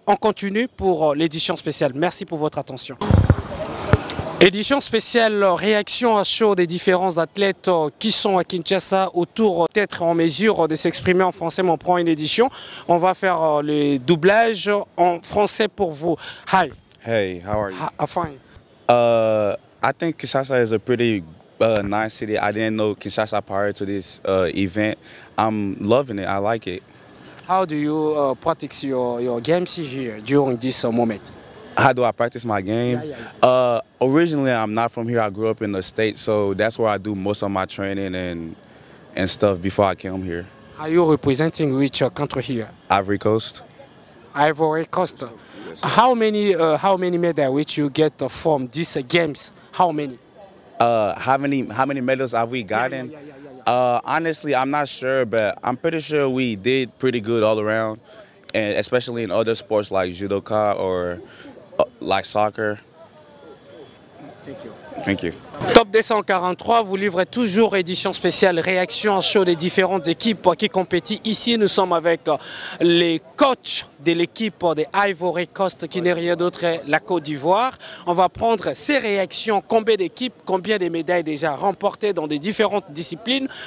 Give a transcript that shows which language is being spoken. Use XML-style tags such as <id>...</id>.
<fr>On continue pour l'édition spéciale. Merci pour votre attention. Édition spéciale, réaction à chaud des différents athlètes qui sont à Kinshasa autour d'être en mesure de s'exprimer en français. Mais on prend une édition. On va faire le doublage en français pour vous.</fr> <en>Hi. Hey, how are you? Fine. I think Kinshasa is a pretty nice city. I didn't know Kinshasa prior to this event. I'm loving it. I like it. How do you practice your games here during this moment? How do I practice my game? Yeah. Originally, I'm not from here. I grew up in the States, so that's where I do most of my training and stuff before I came here. Are you representing which country here? Ivory Coast. Ivory Coast. How many medals which you get from these games? How many? How many medals have we gotten? Honestly, I'm not sure, but I'm pretty sure we did pretty good all around, and especially in other sports like judoka or like soccer. Thank you. Thank you.</en> <fr>Top 243 vous livrez toujours édition spéciale, réaction chaud des différentes équipes qui compétissent. Ici, nous sommes avec les coachs de l'équipe de Ivory Coast qui n'est rien d'autre que la Côte d'Ivoire. On va prendre ces réactions, combien d'équipes, combien de médailles déjà remportées dans des différentes disciplines.</fr>